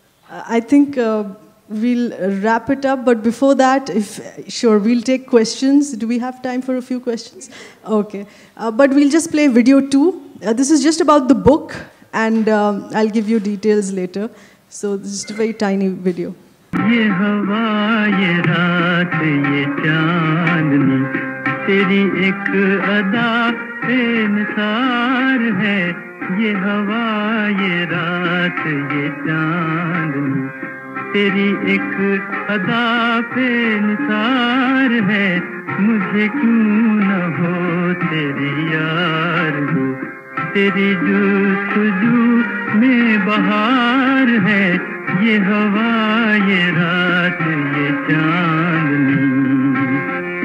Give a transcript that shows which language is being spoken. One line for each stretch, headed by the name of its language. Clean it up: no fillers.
English: I think we'll wrap it up, but before that, we'll take questions. Do we have time for a few questions? Okay. But we'll just play video 2. This is just about the book, and I'll give you details later. So this is a very tiny video.
Hindi: ये हवा, ये रात, ये चांदनी, तेरी एक अदा बेमिसाल है. ये हवा, ये रात, ये चांदनी, तेरी एक अदा पे निसार है. मुझे क्यों न हो तेरी यार हो, तेरी जुस्तजू में बहार है. ये हवा, ये रात, ये चांदनी.